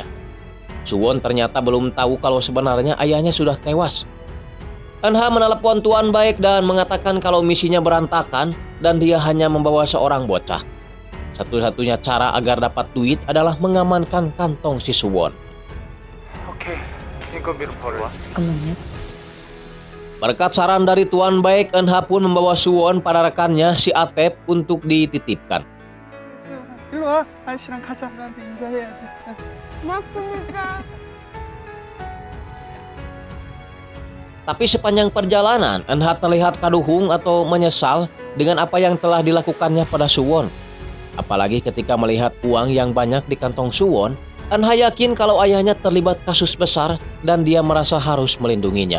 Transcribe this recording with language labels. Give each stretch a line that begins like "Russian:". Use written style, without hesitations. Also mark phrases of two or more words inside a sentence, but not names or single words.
Indonesian: Suwon ternyata belum tahu kalau sebenarnya ayahnya sudah tewas. Eunha menelepon Tuan Baik dan mengatakan kalau misinya berantakan dan dia hanya membawa seorang bocah. Satu-satunya cara agar dapat duit adalah mengamankan kantong si Suwon.
Korean: 오케이 인건비는 벌어 잠깐만요.
Indonesian: Berkat saran dari Tuan Baik, Eunha pun membawa Suwon pada rekannya si Atep untuk dititipkan.
Korean: 일로 와 아저씨랑 가자 나한테 인사해야지 고맙습니다.
Indonesian: Tapi sepanjang perjalanan, Eunha terlihat kaduhung atau menyesal dengan apa yang telah dilakukannya pada Suwon. Apalagi ketika melihat uang yang banyak di kantong Suwon, Eun-ha yakin kalau ayahnya terlibat kasus besar dan dia merasa harus melindunginya.